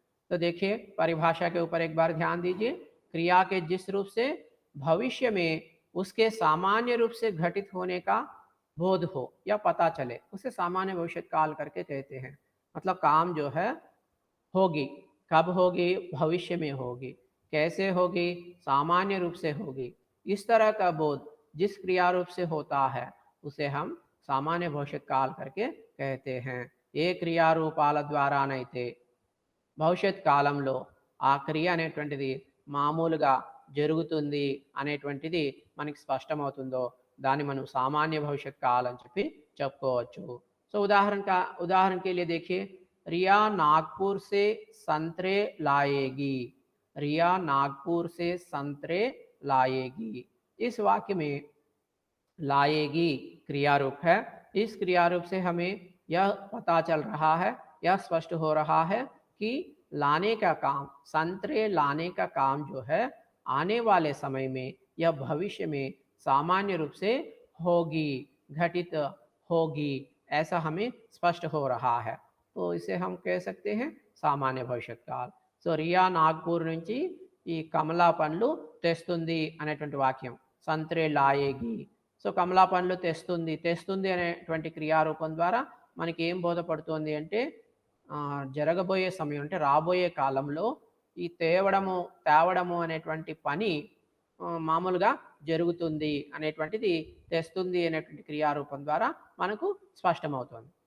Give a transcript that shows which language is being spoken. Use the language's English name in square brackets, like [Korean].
[Hindi] तो देखिए परिभाषा के ऊपर एक बार ध्यान दीजिए. क्रिया के जिस रूप से भविष्य में उसके सामान्य रूप से घटित होने का बोध हो या पता चले उसे सामान्य भविष्यत काल करके कहते हैं. मतलब काम जो है होगी, कब होगी, भविष्य में होगी, कैसे होगी, सामान्य रूप से होगी, इस तरह का बोध जिस क्रिया रूप से होता है उसे हम सामान्य भविष्यत काल करके कहते हैं. [Telugu] ఏ క్రియారూపాల ద్వారానైతే భవిష్యత్ కాలంలో ఆ క్రియ అనేటువంటిది మామూలుగా జరుగుతుంది అనేటువంటిది మనకి స్పష్టమవుతుందో దాన్ని మనం సామాన్య భవిష్యత్ కాలం అని చెప్పి చెప్పుకోవచ్చు. [Hindi] సో उदाहरण के लिए देखिए, रिया नागपुर से संतरे लाएगी. रिया नागपुर से संतरे लाएगी. इस वाक्य में लाएगी क्रिया रूप है. इस क्रिया रूप से हमें यह पता चल रहा है, यह स्पष्ट हो रहा है कि लाने का काम, संतरे लाने का काम जो है आने वाले समय में या भविष्य में सामान्य रूप से होगी, घटित होगी, ऐसा हमें स्पष्ट हो रहा है. तो इसे हम कह सकते हैं सामान्य भविष्यत काल. [Telugu] సో రియా నాగ్పూర్ నుంచి ఈ కమలా పండ్లు తెస్తుంది అనేటువంటి వాక్యం [Hindi] సంత్రే లాయేగి. [Telugu] సో కమలా పండ్లు తెస్తుంది అనేటువంటి క్రియారూపం ద్వారా మనకి ఏం బోధపడుతుంది అంటే జరగబోయే సమయం అంటే రాబోయే కాలంలో ఈ తేవడము అనేటువంటి పని మామూలుగా జరుగుతుంది అనేటువంటిది తెస్తుంది అనేటువంటి క్రియారూపం ద్వారా మనకు స్పష్టమవుతుంది.